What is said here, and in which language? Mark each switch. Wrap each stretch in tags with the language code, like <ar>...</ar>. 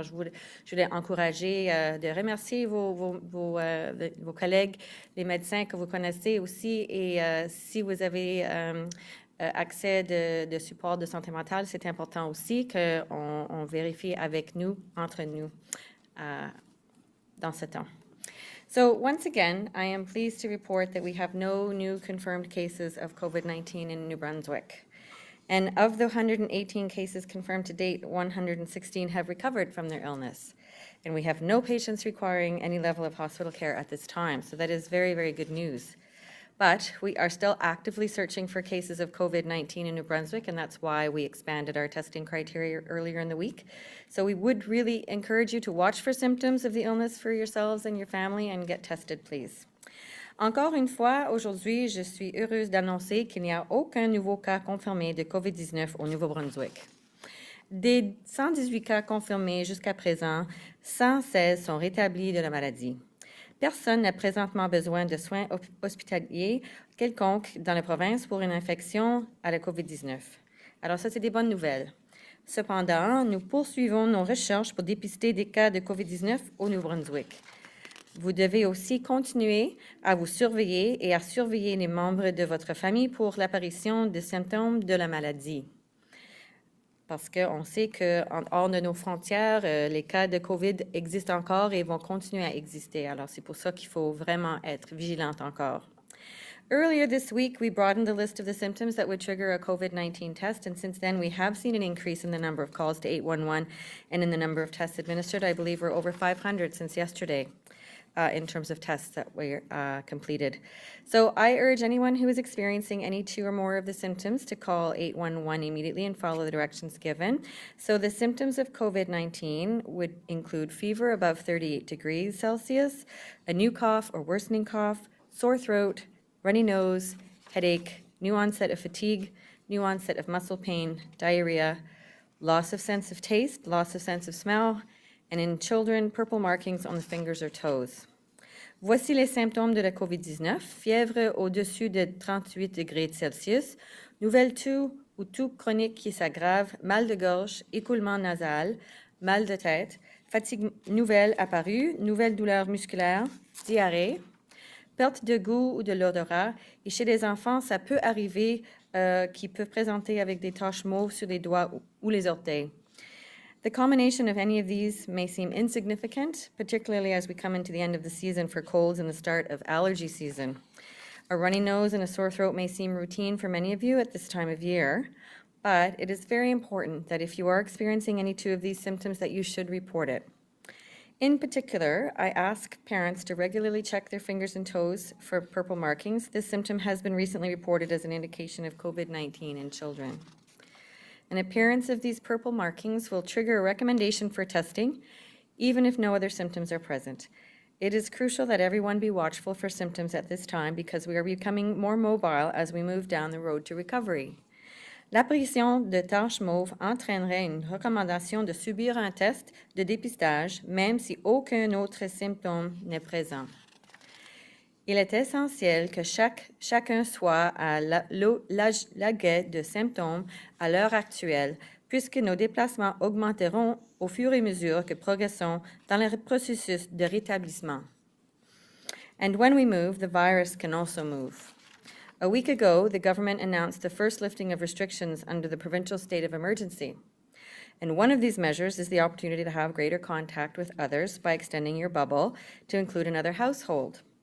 <fr>Alors, je voulais encourager de remercier vos collègues, les médecins que vous connaissez aussi et si vous avez accès de support de santé mentale, c'est important aussi qu'on vérifie avec nous, entre nous, dans ce temps.</fr> <en>So once again, I am pleased to report that we have no new confirmed cases of COVID-19 in New Brunswick. And of the 118 cases confirmed to date, 116 have recovered from their illness. And we have no patients requiring any level of hospital care at this time. So that is very, very good news. But we are still actively searching for cases of COVID-19 in New Brunswick, and that's why we expanded our testing criteria earlier in the week. So we would really encourage you to watch for symptoms of the illness for yourselves and your family and get tested, please.</en> <fr>Encore une fois, aujourd'hui, je suis heureuse d'annoncer qu'il n'y a aucun nouveau cas confirmé de COVID-19 au Nouveau-Brunswick. Des 118 cas confirmés jusqu'à présent, 116 sont rétablis de la maladie. Personne n'a présentement besoin de soins hospitaliers quelconques dans la province pour une infection à la COVID-19. Alors ça, c'est des bonnes nouvelles. Cependant, nous poursuivons nos recherches pour dépister des cas de COVID-19 au Nouveau-Brunswick. Vous devez aussi continuer à vous surveiller et à surveiller les membres de votre famille pour l'apparition de symptômes de la maladie. Parce qu'on sait qu'en hors de nos frontières, les cas de COVID existent encore et vont continuer à exister. Alors, c'est pour ça qu'il faut vraiment être vigilante encore.</fr> <en>Earlier this week, we broadened the list of the symptoms that would trigger a COVID-19 test, and since then, we have seen an increase in the number of calls to 811 and in the number of tests administered. I believe we're over 500 since yesterday. In terms of tests that were completed. So I urge anyone who is experiencing any 2 or more of the symptoms to call 811 immediately and follow the directions given. So the symptoms of COVID-19 would include fever above 38 degrees Celsius, a new cough or worsening cough, sore throat, runny nose, headache, new onset of fatigue, new onset of muscle pain, diarrhea, loss of sense of taste, loss of sense of smell, and in children, purple markings on the fingers or toes.</en> <fr>Voici les symptômes de la COVID-19. Fièvre au-dessus de 38 degrés Celsius, nouvelle toux ou toux chronique qui s'aggrave, mal de gorge, écoulement nasal, mal de tête, fatigue nouvelle apparue, nouvelle douleur musculaire, diarrhée, perte de goût ou de l'odorat. Et chez les enfants, ça peut arriver qu'ils peuvent présenter avec des taches mauves sur les doigts ou les orteils.</fr> <en>The combination of any of these may seem insignificant, particularly as we come into the end of the season for colds and the start of allergy season. A runny nose and a sore throat may seem routine for many of you at this time of year, but it is very important that if you are experiencing any two of these symptoms that you should report it. In particular, I ask parents to regularly check their fingers and toes for purple markings. This symptom has been recently reported as an indication of COVID-19 in children. An appearance of these purple markings will trigger a recommendation for testing, even if no other symptoms are present. It is crucial that everyone be watchful for symptoms at this time because we are becoming more mobile as we move down the road to recovery.</en> <fr>L'apparition de taches mauves entraînerait une recommandation de subir un test de dépistage, même si aucun autre symptôme n'est présent. Il est essentiel que chacun soit à l'aguet de symptômes à l'heure actuelle, puisque nos déplacements augmenteront au fur et à mesure que progressons dans le processus de rétablissement.</fr> <en>And when we move, the virus can also move. A week ago, the government announced the first lifting of restrictions under the provincial state of emergency. And one of these measures is the opportunity to have greater contact with others by extending your bubble to include another household.</en>